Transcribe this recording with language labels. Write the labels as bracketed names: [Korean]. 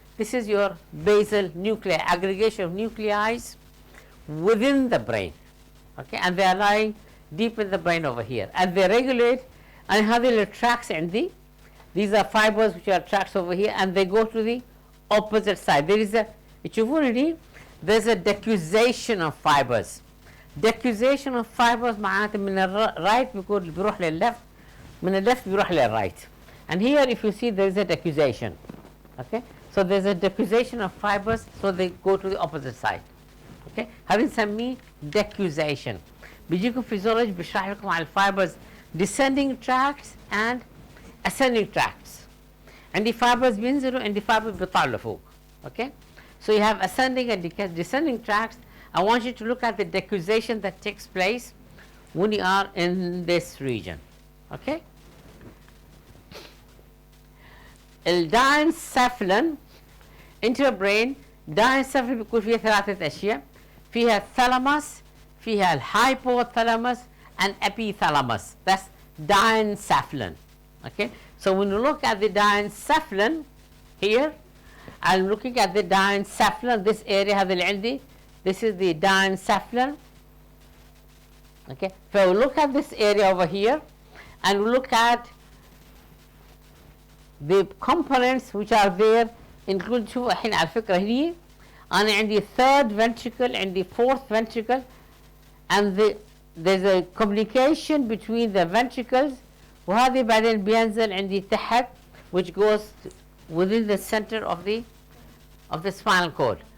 [English] This is your basal nuclei, aggregation of nuclei within the brain. Okay, and they are lying deep in the brain over here, and they regulate. And هذول tracks عندي. These are fibers which are tracks over here, and they go to the opposite side. There is a [Arabic] تشوفون هني, [English] there's a decussation of fibers. [Arabic] Decussation of fibers معناته من الرايت بيروح لللeft, من اللeft بيروح للرايت. [English] And here if you see there is a decussation. Okay, so there's a decussation of fibers, so they go to the opposite side. Okay, [Arabic] هذه نسميه [English] decussation. [Arabic] بيجيكم physiology بيشرح لكم على الفايبرز [English] descending tracts and ascending tracts. [Arabic] عندي fibers بينزلوا, عندي fibers بيطلعوا لفوق. [English] Okay, so you have ascending and descending tracts. I want you to look at the decussation that takes place when you are in this region. [Arabic] Okay, الداينسفلين intrabrain داينسفلين بيكون فيها ثلاثة أشياء, فيها الثالاموس, فيها الهايبوثالاموس and epithalamus. [English] That's diencephalon. Okay, so when you look at the diencephalon here, I'm looking at the diencephalon, this area [Arabic] هذا اللي عندي, [English] this is the diencephalon. Okay, so we look at this area over here and we look at the components which are there, include [Arabic] شوفوا الحين على فكرة هني أنا عندي [English] third ventricle, عندي fourth ventricle, and there's a communication between the ventricles, [Arabic] وهذه بعدين بينزل عندي تحت [English] which goes within the center of the spinal cord.